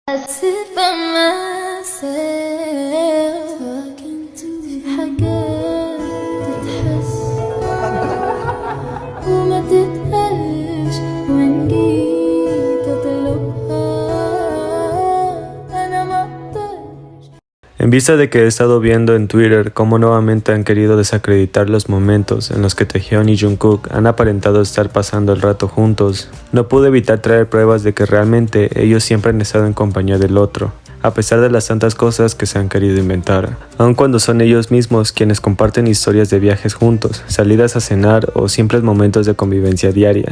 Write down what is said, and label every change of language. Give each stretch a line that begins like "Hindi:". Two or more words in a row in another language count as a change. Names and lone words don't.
English: sit by myself talking to
Arabic: حاجات تتحس وما تتقالش وإن جيت أطلبها أنا ما أقدرش.
Spanish: En vista de que he estado viendo en Twitter cómo nuevamente han querido desacreditar los momentos en los que Taehyun y Jungkook han aparentado estar pasando el rato juntos, no pude evitar traer pruebas de que realmente ellos siempre han estado en compañía del otro, a pesar de las tantas cosas que se han querido inventar, aun cuando son ellos mismos quienes comparten historias de viajes juntos, salidas a cenar o simples momentos de convivencia diaria.